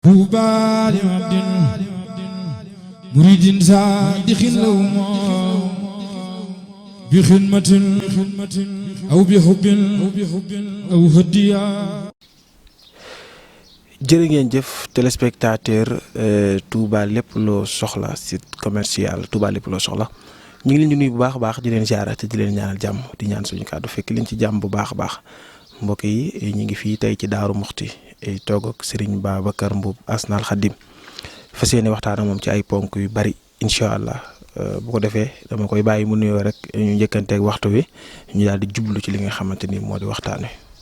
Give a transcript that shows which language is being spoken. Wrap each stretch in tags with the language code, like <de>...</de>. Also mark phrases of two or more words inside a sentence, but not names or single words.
<ar>طوبى لعبد مريد صادق له بخدمة أو بحب أو هدية.</ar> <wo>jërë ngeen jëf téléspectateur Touba lépp loo soxla</wo> <fr>site commercial</fr> <wo>Touba lépp loo soxla ñu ngi leen di nuyu bu baax a baax di leen ziar te di leen ñaanal jàmm di ñaan suñu kàddu fekk leen ci jàmm bu baax a baax mbokk yi ñu ngi fii tey ci Daaru Muxti toog ak Serigne Babacar Mboup Asnal Khadim fas yéene waxtaan ak moom ci ay ponk yu bari</wo> <ar>إن شاء الله</ar> <wo>bu ko defee dama koy bàyyi mu nuyoo rek ñu njëkkanteeg waxtu wi ñu daal di jublu ci li nga xamante ni moo di waxtaan wi.</wo>